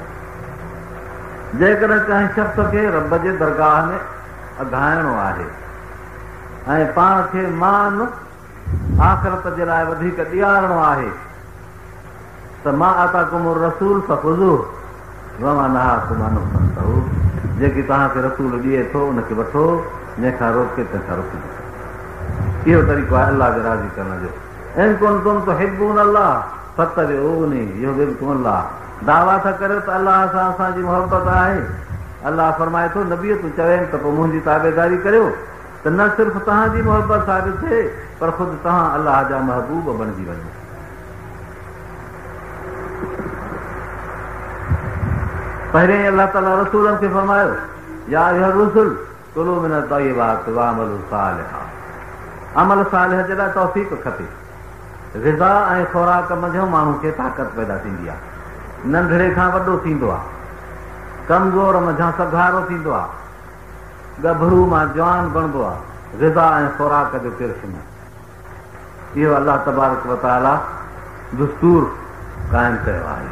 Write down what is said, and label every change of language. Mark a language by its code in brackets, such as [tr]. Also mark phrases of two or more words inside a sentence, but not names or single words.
[sd] जेकॾहिं कंहिं शख़्स खे रब जे दरगाह में अघाइणो आहे ऐं पाण खे मान आख़िरत जे लाइ वधीक ॾियारणो आहे त [ar] ما آتاكم الرسول فخذوه وما نهاكم عنه فانتهوا, [sd] जेकी तव्हांखे रसूल ॾिए थो उनखे वठो, जंहिंखां रोके तंहिंखां रोकी। इहो तरीक़ो आहे अलाह खे राज़ी करण जो। [ar] إن كنتم تحبون الله فاتبعوني يحببكم الله, [sd] दावा था करियो त अलाह सां असांजी मोहबत आहे। अलाह फरमाए थो नबीअ तूं चवें त पोइ मुंहिंजी ताबेदारी करियो त न सिर्फ़ु तव्हांजी मोहबत साबित थिए पर ख़ुदि तव्हां अलाह जा महबूब बणिजी वञो। पहिरें अलाह ताला रसूलनि खे फरमायो [ar] يا أيها الرسل كلوا من الطيبات واعملوا صالحا, [sd] अमल सालिह जे लाइ तौफ़ीक़ खपे। ग़िज़ा ऐं ख़ुराक मंझि माण्हू खे ताक़त पैदा थींदी आहे, नंढड़े खां वॾो थींदो आहे, कमज़ोर मंझां सघारो थींदो आहे, गभरू मां जवान बणिबो आहे। ग़िज़ा ऐं ख़ुराक जो किरश में इहो अलाह [ar] تبارك وتعالى [sd] दुस्तूर क़ाइमु कयो आहे।